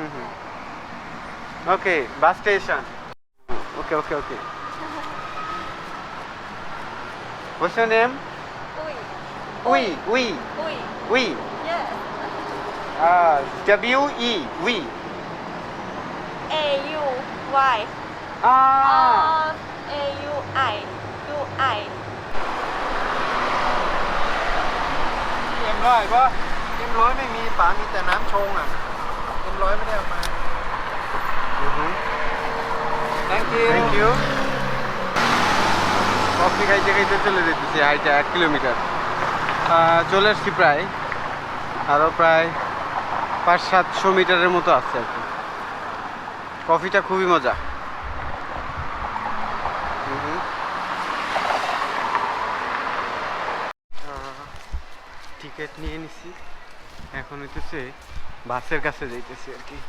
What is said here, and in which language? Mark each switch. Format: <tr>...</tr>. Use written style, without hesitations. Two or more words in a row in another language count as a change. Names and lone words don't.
<en>Okay, bus station. Okay. What's your name? Ui. We. Yes. WE. We. AUY. AUI. UI.</en> <th>M100ปะ M100ไม่มีป๋ามีแต่น้ำชงอ่ะ M100ไม่ได้เอามา</th> <en>thank you.</en> <bn>কফি খাইতে খাইতে চলে যেতেছি হাইটা 1 কিলোমিটার। চলে আসছি প্রায়, আরও প্রায় 500-700 মিটারের মতো আছে আর কি। কফিটা খুবই মজা। টিকিট নিয়ে নিছি, এখন হইতেছে বাসের কাছে যাইতেছি আর কি।</bn>